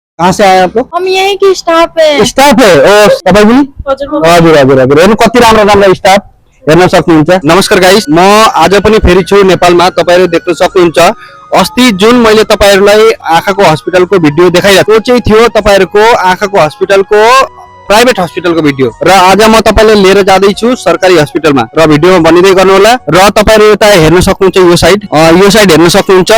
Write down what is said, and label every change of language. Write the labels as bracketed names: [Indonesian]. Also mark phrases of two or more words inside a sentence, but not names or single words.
[Hindi] कहाँ से आए आप लोग? हम यहीं की स्टाफ है। स्टाफ है [Nepali] ओ तपाईँ पनि हजुर हजुर हजुर हेर्नु कति राम्रो राम्रो स्टाफ हेर्न सक्नुहुन्छ। नमस्कार गाइस, म आज पनि फेरि छु नेपालमा। तपाईहरु देख्न सक्नुहुन्छ अस्ति जुन मैले तपाईहरुलाई आँखाको हस्पिटलको भिडियो देखाइरहेको चाहिँ थियो तपाईहरुको आँखाको हस्पिटलको प्राइभेट हस्पिटलको भिडियो र आज म तपाईलाई लिएर जाँदै छु सरकारी हस्पिटलमा र भिडियोमा बनिदै गर्नु होला र तपाईहरु यता हेर्न सक्नुहुन्छ यो साइड हेर्न सक्नुहुन्छ।